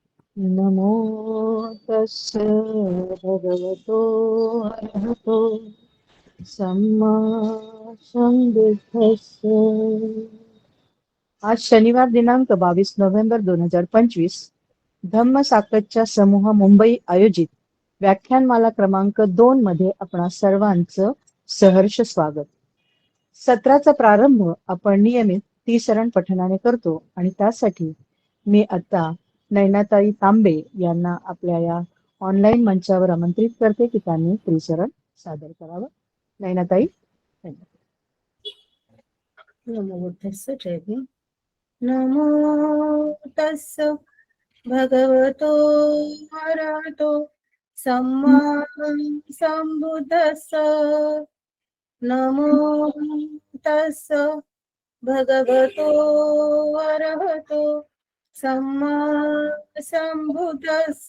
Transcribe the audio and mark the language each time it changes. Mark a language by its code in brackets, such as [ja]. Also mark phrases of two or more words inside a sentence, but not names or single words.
[pi] नमो तस्य भगवतो अरहतो सम्मा संबुद्धस्य। [mr] आज शनिवार दिनांक 22 नोव्हेंबर 2025 धम्म साकतच्या समूह मुंबई आयोजित व्याख्यानमाला क्रमांक 2 मध्ये आपणा सर्वांचं सहर्ष स्वागत. सत्राचा प्रारंभ आपण नियमित 30 पठणाने करतो आणि त्यासाठी मी आता नैनाताई तांबे यांना आपल्या या ऑनलाईन मंचावर आमंत्रित करते की त्यांनी 30 सादर करावं. नैनाताई. [pi] नमो बुद्धस्य [mr] जय भीम. [pi] नमो तस्य भगवतो अरहतो सम्मा संबुद्धस्य. नमो तस्य भगवतो अरहतो सम्मा संबुद्धस्य.